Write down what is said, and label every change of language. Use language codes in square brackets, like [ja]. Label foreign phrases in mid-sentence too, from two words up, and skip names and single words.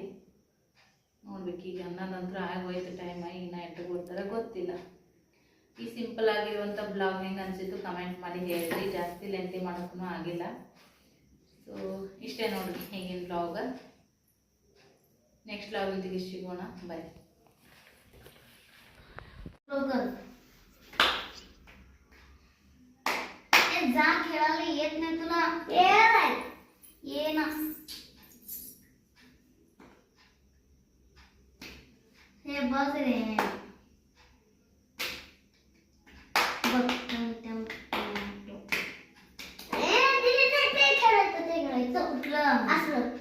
[kn] ನೋಡ್ಬೇಕು ಈಗ ಅನ್ನೋದಂತ್ರ ಆಗೋಯ್ತು ಟೈಮ್. ಇನ್ನ ಎಂಟಕ್ಕೆ ಕೊಡ್ತಾರೆ ಗೊತ್ತಿಲ್ಲ. ಈ ಸಿಂಪಲ್ ಆಗಿರುವಂಥ ಬ್ಲಾಗ್ ಹೆಂಗೆ ಅನಿಸಿತ್ತು ಕಮೆಂಟ್ ಮಾಡಿ ಹೇಳ್ರಿ. ಜಾಸ್ತಿ ಲೆಂತಿ ಮಾಡೋಕ್ಕೂ ಆಗಿಲ್ಲ. ಸೊ ಇಷ್ಟೇ ನೋಡ್ರಿ ಹೆಂಗಿನ ಬ್ಲಾಗ್. ನೆಕ್ಸ್ಟ್ ಬ್ಲಾಗ್ ಇಂತಿಗೆ ಸಿಗೋಣ. ಬಾಯ್. [mr] जा खेळायला येत नाही तुला? ये ना. हे बघ रे, बघ ते खेळायचं कुठलं असलं.